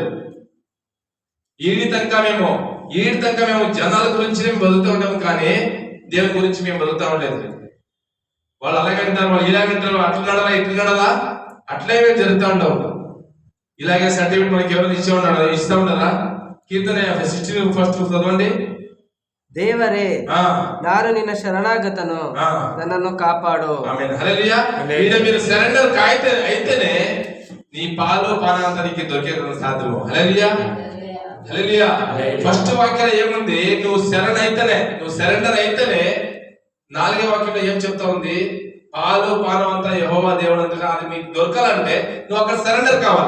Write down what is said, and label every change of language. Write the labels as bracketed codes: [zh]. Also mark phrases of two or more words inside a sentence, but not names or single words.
[te] ఈడి తనక మేము జనాల గురించి మేము బతుకుతూ ఉంటాము, కానీ దేవుని గురించి మేము బతుకుతా ఉండలేదు. వాళ్ళు అలాగంటారు, వాళ్ళు ఇలాగంటారు, అట్లా నడాలా ఇట్లా నడాలా, అట్లే మేము జరుగుతూ ఉంటాం. ఇలాగే సర్టిఫికేట్ మనకి ఎవరు ఇస్తా ఉన్నారా? కీర్తన 16:1 చదవండి. [kn] ದೇವರೇ, ನಾನು ನಿನ್ನ ಶರಣಾಗತನು, ನನ್ನನ್ನು ಕಾಪಾಡು. [te] ఆమేన్. హల్లెలూయా. మీరు సరెండర్ అయితేనే నీ పాలు పానంతా నీకు దొరికేది సాధ్యము. హల్లెలూయా. హల్లెలూయా. ఫస్ట్ వాక్యం ఏముంది? నువ్వు సరెండర్ అయితేనే 4వ వాక్యంలో ఏం చెప్తా ఉంది? పాలు పానం అంతా యెహోవా దేవుడు అంతగా అది మీకు దొరకాలంటే నువ్వు అక్కడ సరెండర్ కావాలి.